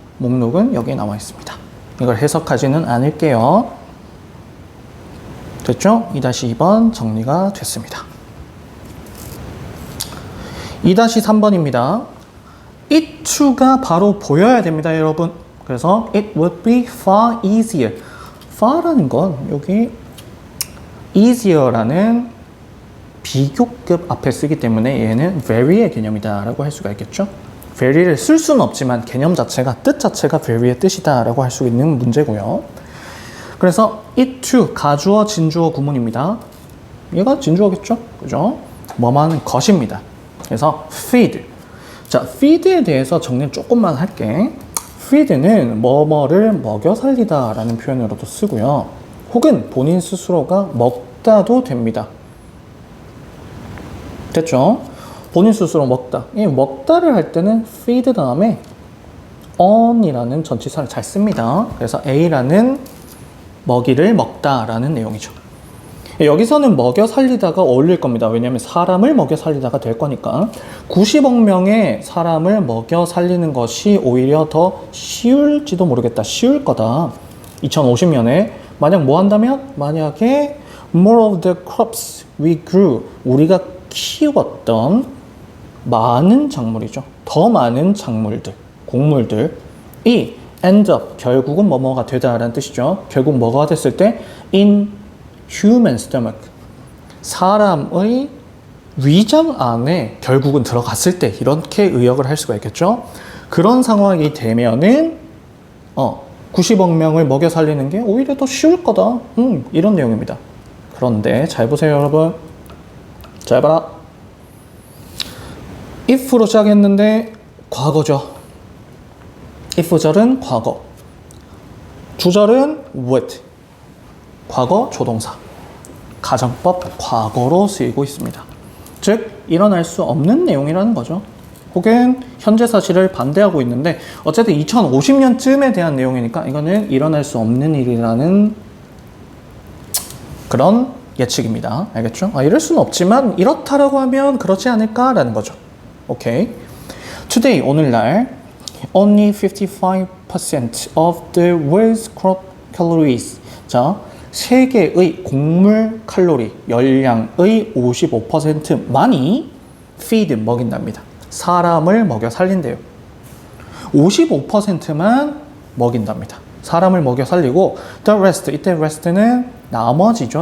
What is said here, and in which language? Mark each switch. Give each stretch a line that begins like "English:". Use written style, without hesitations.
Korean: 목록은 여기에 나와 있습니다. 이걸 해석하지는 않을게요. 됐죠? 2-2번 정리가 됐습니다. 2-3번입니다. it to가 바로 보여야 됩니다, 여러분. 그래서
English: it would be far easier.
Korean: far라는 건 여기 easier라는 비교급 앞에 쓰기 때문에 얘는 very의 개념이다 라고 할 수가 있겠죠. very를 쓸 수는 없지만 개념 자체가, 뜻 자체가 very의 뜻이다 라고 할 수 있는 문제고요. 그래서 it to 가주어, 진주어 구문입니다. 얘가 진주어겠죠? 그죠? 뭐뭐하는 것입니다. 그래서 feed. 자, feed에 대해서 정리 조금만 할게. feed는 뭐뭐를 먹여 살리다 라는 표현으로도 쓰고요. 혹은 본인 스스로가 먹다도 됩니다. 됐죠? 본인 스스로 먹다. 이 먹다를 할 때는 feed 다음에 on이라는 전치사를 잘 씁니다. 그래서 A라는 먹이를 먹다 라는 내용이죠. 여기서는 먹여 살리다가 어울릴 겁니다. 왜냐하면 사람을 먹여 살리다가 될 거니까. 90억 명의 사람을 먹여 살리는 것이 오히려 더 쉬울지도 모르겠다. 쉬울 거다. 2050년에 만약 뭐 한다면? 만약에
English: more of the crops we grew,
Korean: 우리가 키웠던 많은 작물이죠. 더 많은 작물들, 곡물들이 end up, 결국은 뭐뭐가 되다라는 뜻이죠. 결국 뭐가 됐을 때
English: in human stomach,
Korean: 사람의 위장 안에 결국은 들어갔을 때, 이렇게 의역을 할 수가 있겠죠. 그런 상황이 되면은 90억 명을 먹여 살리는 게 오히려 더 쉬울 거다. 이런 내용입니다. 그런데 잘 보세요, 여러분. 잘 봐라. if로 시작했는데 과거죠. if절은 과거, 주절은 would, 과거 조동사, 가정법 과거로 쓰이고 있습니다. 즉 일어날 수 없는 내용이라는 거죠. 혹은 현재 사실을 반대하고 있는데 어쨌든 2050년쯤에 대한 내용이니까 이거는 일어날 수 없는 일이라는 그런 예측입니다. 알겠죠? 이럴 수는 없지만 이렇다라고 하면 그렇지 않을까라는 거죠. 오케이.
English: Today,
Korean: 오늘날
English: only 55% of the world's crop calories.
Korean: 자, 세계의 곡물 칼로리, 열량의 55%만이 feed, 먹인답니다. 사람을 먹여 살린대요. 55%만 먹인답니다. 사람을 먹여 살리고
English: the rest,
Korean: 이때 rest는 나머지죠.